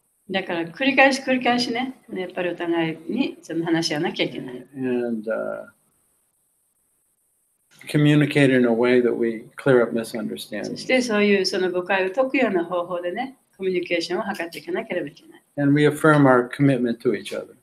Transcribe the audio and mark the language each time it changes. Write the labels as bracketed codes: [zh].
[ja] だから繰り返しね、やっぱりお互いにその話し合わなきゃいけない。 [en] And communicate in a way that we clear up [ja] そ [en] misunderstandings. [ja] してそういうその誤解を解くような方法でね、コミュニケーションを図っていかなければいけない。 [en] And we affirm our commitment to each other.